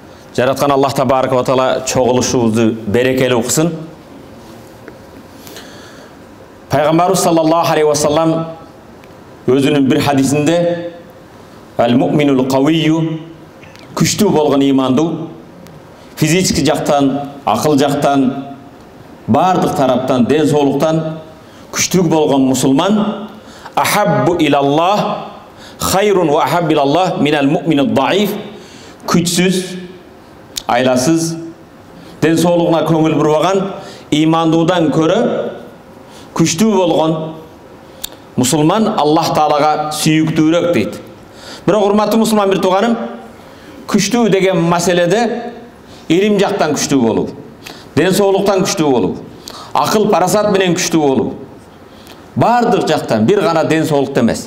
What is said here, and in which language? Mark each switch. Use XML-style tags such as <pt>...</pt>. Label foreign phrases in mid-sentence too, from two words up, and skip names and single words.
<ky>Жараткан Аллах</ky> <ar>تبارك وتعالى</ar> <ky>чогулушубузду берекелүү кылсын. Пайгамбарыбыз</ky> <ar>صلى الله عليه وسلم</ar> <ky>өзүнүн бир хадисинде</ky> <ar>«المؤمن القوي»</ar> <ky>күчтүү болгон имандуу, физически жактан, акыл жактан, бардык тараптан, ден соолуктан күчтүү болгон мусулман</ky> <ar>أحب إلى الله خير وأحب إلى الله من المؤمن الضعيف,</ar> <ky>күчсүз, айласыз, ден соолугуна көңүл бурбаган имандуудан көрө күчтүү болгон мусулман Аллах Таалага сүйүктүүрөөк дейт. Бирок урматтуу мусулман бир тууганым, күчтүү деген маселеде илим жактан күчтүү болуу, ден соолуктан күчтүү болуу, акыл парасат менен күчтүү болуу, бардык жактан, бир гана ден соолукта эмес.</ky>